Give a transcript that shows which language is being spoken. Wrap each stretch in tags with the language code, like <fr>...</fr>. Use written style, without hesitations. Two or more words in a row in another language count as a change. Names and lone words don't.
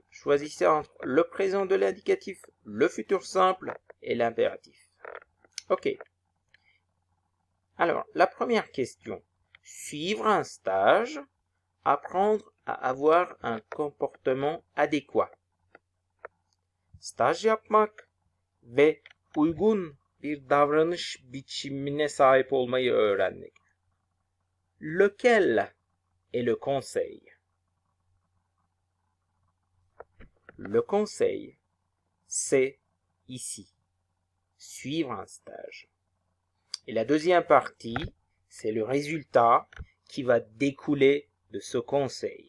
<fr>Choisissez entre le présent de l'indicatif, le futur simple et l'impératif. Ok. Alors, la première question. Suivre un stage, apprendre à avoir un comportement adéquat.</fr> <tr>Staj yapmak ve uygun bir davranış biçimine sahip olmayı öğrenmek.</tr> <fr>Lequel est le conseil? Le conseil, c'est ici. Suivre un stage. Et la deuxième partie, c'est le résultat qui va découler de ce conseil.</fr>